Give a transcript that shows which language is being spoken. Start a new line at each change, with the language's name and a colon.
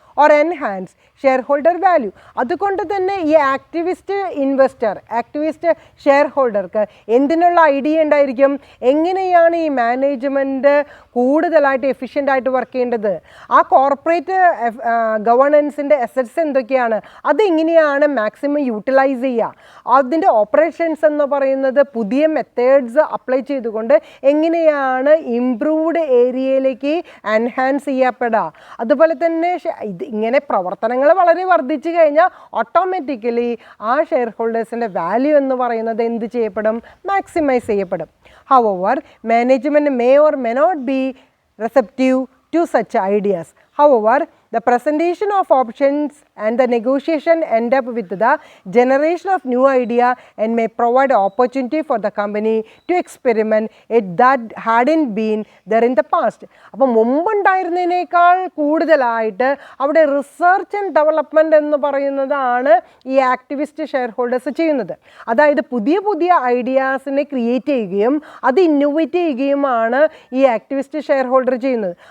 English: or enhance shareholder value.
Malayalam: അതുകൊണ്ട് തന്നെ ഈ ആക്ടിവിസ്റ്റ് ഇൻവെസ്റ്റർ, ആക്ടിവിസ്റ്റ് ഷെയർ ഹോൾഡർക്ക് എന്തിനുള്ള ഐഡിയ ഉണ്ടായിരിക്കും, എങ്ങനെയാണ് ഈ മാനേജ്മെൻറ്റ് കൂടുതലായിട്ട് എഫിഷ്യൻ്റായിട്ട് വർക്ക് ചെയ്യേണ്ടത്, ആ കോർപ്പറേറ്റ് ഗവേണൻസിൻ്റെ അസറ്റ്സ് എന്തൊക്കെയാണ്, അതെങ്ങനെയാണ് മാക്സിമം യൂട്ടിലൈസ് ചെയ്യുക, അതിൻ്റെ ഓപ്പറേഷൻസ് എന്ന് പറയുന്നത് പുതിയ മെത്തേഡ്സ് അപ്ലൈ ചെയ്തുകൊണ്ട് എങ്ങനെയാണ് ഇംപ്രൂവ്ഡ് ഏരിയയിലേക്ക് എൻഹാൻസ് ചെയ്യപ്പെടുക. അതുപോലെ തന്നെ ഇങ്ങനെ പ്രവർത്തനങ്ങൾ വളരെ വർദ്ധിച്ചു കഴിഞ്ഞാൽ ഓട്ടോമാറ്റിക്കലി ആ ഷെയർ ഹോൾഡേഴ്സിൻ്റെ വാല്യൂ എന്ന് പറയുന്നത് എന്ത് ചെയ്യപ്പെടും, മാക്സിമൈസ് ചെയ്യപ്പെടും.
English: However, management may or may not be receptive to such ideas. However, the presentation of options and the negotiation end up with the generation of new idea and may provide opportunity for the company to experiment it that hadn't been there in the past.
Malayalam: അപ്പോൾ മുമ്പുണ്ടായിരുന്നതിനേക്കാൾ കൂടുതലായിട്ട് അവിടെ research and development എന്ന് പറയുന്നതാണ് ഈ activist share holders ചെയ്യുന്നത്. അതായത് പുതിയ പുതിയ ഐഡിയാസിനെ ക്രിയേറ്റ് ചെയ്യുകയും അത് ഇന്നോവേറ്റ് ചെയ്യുകയുമാണ് ഈ ആക്ടിവിസ്റ്റ് ഷെയർ ഹോൾഡർ ചെയ്യുന്നത്.